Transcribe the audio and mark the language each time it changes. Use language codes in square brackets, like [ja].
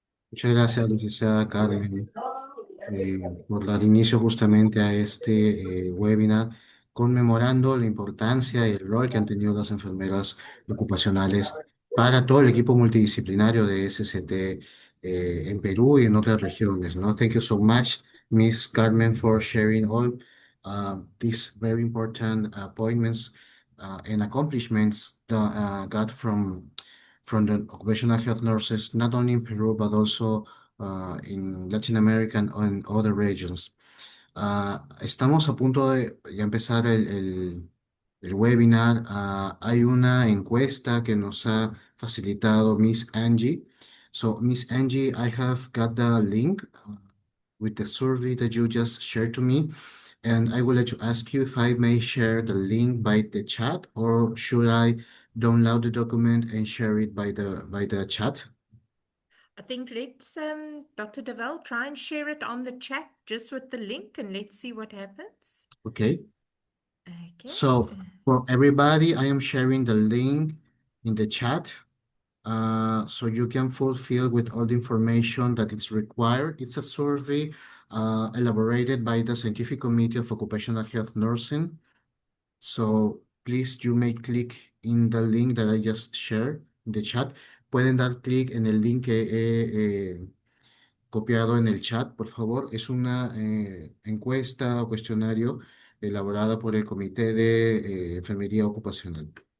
[es] Muchas gracias, licenciada Carmen, por dar inicio justamente a este webinar conmemorando la importancia y el rol que han tenido las enfermeras ocupacionales para todo el equipo multidisciplinario de SCT en Perú y en otras regiones, ¿no? [en] Thank you so much. Miss Carmen, for sharing all these very important appointments and accomplishments that got from the occupational health nurses, not only in Peru, but also in Latin America and in other regions. [es] Estamos a punto de ya empezar el webinar. Hay una encuesta que nos ha facilitado Miss Angie. [en] So, Miss Angie, I have got the link with the survey that you just shared to me. And I would like to ask you if I may share the link by the chat, or should I download the document and share it by the chat? I think let's, Dr. Devel, try and share it on the chat just with the link and let's see what happens. Okay. Okay. So for everybody, I am sharing the link in the chat. So you can fulfill with all the information that is required. It's a survey elaborated by the Scientific Committee of Occupational Health Nursing. So please, you may click in the link that I just shared in the chat. [es] Pueden dar clic en el link que he copiado en el chat, por favor. Es una encuesta o cuestionario elaborada por el Comité de Enfermería Ocupacional.